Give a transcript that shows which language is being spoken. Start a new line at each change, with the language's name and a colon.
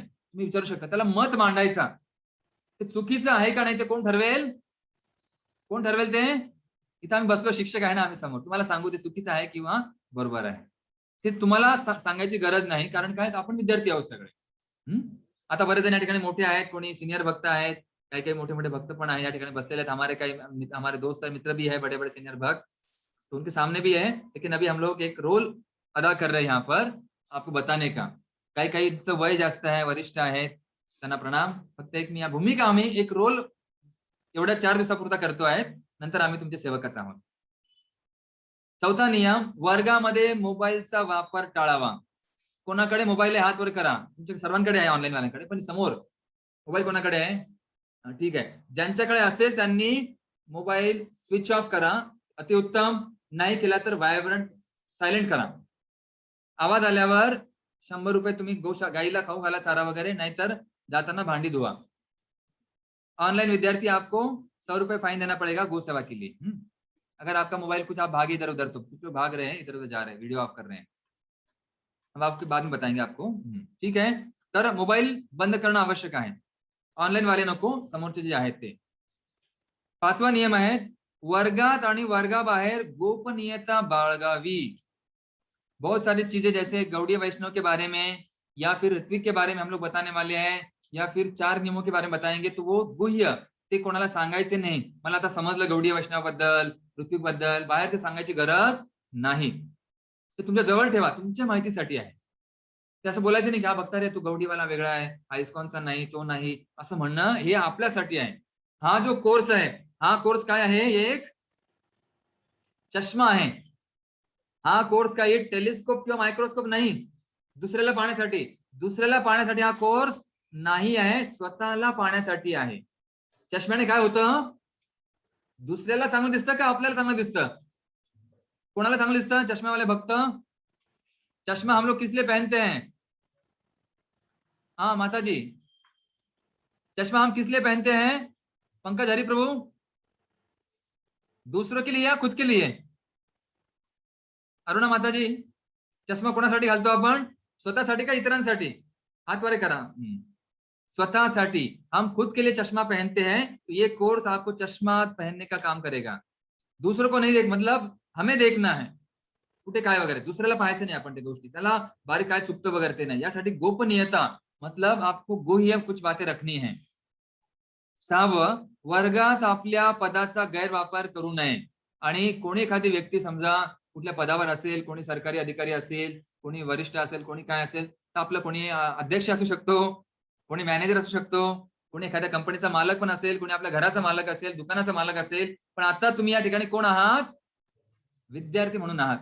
Marathi: तुम्ही विचारू शकता, त्याला मत मांडायचा. ते चुकीचं आहे का नाही ते कोण ठरवेल? कोण ठरवेल ते? इथं आम्ही बसलो, शिक्षक आहे ना आम्ही समोर, तुम्हाला सांगू ते चुकीचं आहे किंवा बरोबर आहे, ते तुम्हाला सांगायची गरज नाही, कारण काय आपण विद्यार्थी आहोत सगळे. आता बरेच जण या ठिकाणी मोठे आहेत, कोणी सिनियर भक्त आहेत, काही मोठे मोठे भक्त पण आहे या ठिकाणी बसलेले आहेत.
Hindi: हमारे दोस्त है, मित्र भी है, बड़े बड़े सीनियर भक्त, तो उनके सामने भी है, लेकिन अभी हम लोग एक रोल अदा कर रहे हैं यहाँ पर आपको बताने का.
Marathi: काहींचं वय जास्त आहे, वरिष्ठ आहेत, त्यांना प्रणाम. फक्त एक मी या भूमिका आम्ही एक रोल एवढ्या 4 दिवसापुरता करतो आहे, नंतर आम्ही तुमचे सेवकच आहोत. चौथा नियम, वर्गामध्ये मोबाईलचा वापर टाळावा. कोणाकडे मोबाईल आहे हात वर करा. तुमच्या सर्वांकडे आहे, ऑनलाईन वाल्यांकडे, पण समोर मोबाईल कोणाकडे आहे? ठीक आहे, ज्यांच्याकडे असेल त्यांनी मोबाईल स्विच ऑफ करा, अतिउत्तम. नाही केला तर व्हायब्रंट सायलेंट करा. आवाज आल्यावर 100 रुपये तुम्ही गाईला खाऊ घाला, चारा वगैरे, नाहीतर जाताना भांडी धुवा.
Hindi: ऑनलाइन विद्यार्थी आपको 100 रुपये फाइन देना पड़ेगा गौ सेवा के लिए. अगर आपका मोबाइल कुछ आप भागे इधर उधर, तो कुछ लोग भाग रहे हैं, इधर उधर जा रहे हैं, वीडियो ऑफ कर रहे हैं, हम आपके बाद में बताएंगे आपको.
Marathi: ठीक आहे, तर मोबाईल बंद करणं आवश्यक आहे. ऑनलाईन वाले नको, समोरचे जे आहेत ते. 5वा नियम आहे, वर्गात आणि वर्गाबाहेर गोपनीयता बाळगावी.
Hindi: बहुत सारी चीजें जैसे गौड़ीय वैष्णव के बारे में या फिर ऋत्विक के बारे में हम लोग बताने वाले हैं, या फिर 4 नियमों के बारे में बताएंगे, तो वो गुह्य,
Marathi: ते कोणाला सांगायचे नाही. मला आता समजलं गौडीय वैष्णव बद्दल, ऋत्विक बद्दल, बाहेर ते सांगायची गरज नाही. ते तुमच्या जवळ ठेवा, तुमच्या माहितीसाठी आहे. ते असं बोलायचं नाही की हा बघता रे तू गौडीवाला वेगळा आहे, हा इस्कॉनचा नाही, तो नाही, असं म्हणणं हे आपल्यासाठी आहे. हा जो कोर्स आहे, हा कोर्स काय आहे? एक चष्मा आहे. हा कोर्स काय एक टेलिस्कोप किंवा मायक्रोस्कोप नाही, दुसऱ्याला पाहण्यासाठी हा कोर्स नाही आहे, स्वतःला पाहण्यासाठी आहे. चष्म्याने काय होतं? दुसऱ्याला चांगलं दिसतं का आपल्याला चांगलं दिसतं? कोणाला चांगलं दिसतं? चष्म्यावाले भक्त.
Hindi: चश्मा हम लोग किस लिए पहनते हैं? हाँ माता जी, चश्मा हम किस लिए पहनते हैं? पंकज हरिप्रभु, दूसरों के लिए या खुद के लिए?
Marathi: अरुणा माता जी, चष्मा कोणासाठी घालतो आपण? स्वतःसाठी का इतरांसाठी? हात वर करा. स्वतःसाठी.
Hindi: हम खुद के लिए चश्मा पहनते हैं, तो ये कोर्स आपको चश्मा पहनने का काम करेगा. दूसरों को नहीं मतलब हमें देखना है
Marathi: कुठे काय वगैरे, दुसऱ्याला पाहायचं नाही आपण त्या गोष्टी, त्याला बारीक काय चुकतं वगैरे ते नाही. यासाठी
Hindi: गोपनीयता, मतलब आपको गुह्य कुछ बातें रखनी है.
Marathi: 6वं, वर्गात आपल्या पदाचा गैरवापर करू नये. आणि कोणी एखादी व्यक्ती समजा कुठल्या पदावर असेल, कोणी सरकारी अधिकारी असेल, कोणी वरिष्ठ असेल, कोणी काय असेल, तर आपलं कोणी अध्यक्ष असू शकतो, कोणी मॅनेजर असू शकतो, कोणी एखाद्या कंपनीचा मालक पण असेल, कोणी आपल्या घराचा मालक असेल, दुकानाचा मालक असेल, पण आता तुम्ही या ठिकाणी कोण आहात? विद्यार्थी म्हणून आहात.